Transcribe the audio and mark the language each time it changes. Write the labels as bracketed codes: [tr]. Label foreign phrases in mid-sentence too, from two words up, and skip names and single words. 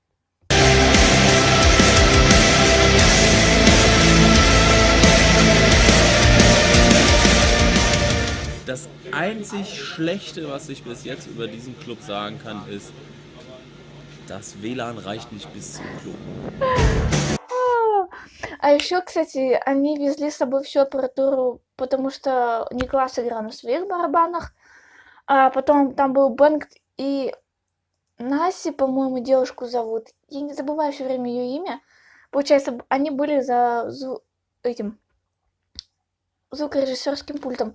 [de] Das einzig Schlechte, was ich bis jetzt über diesen Club sagen kann, ist, das WLAN reicht nicht bis zum Club. [ru] А еще, кстати, они везли с собой всю аппаратуру, потому что Никлас играл на своих барабанах, а потом там был Бэнк и Наси, по-моему, девушку зовут. Я не забываю все время ее имя. Получается, они были за этим звукорежиссерским пультом.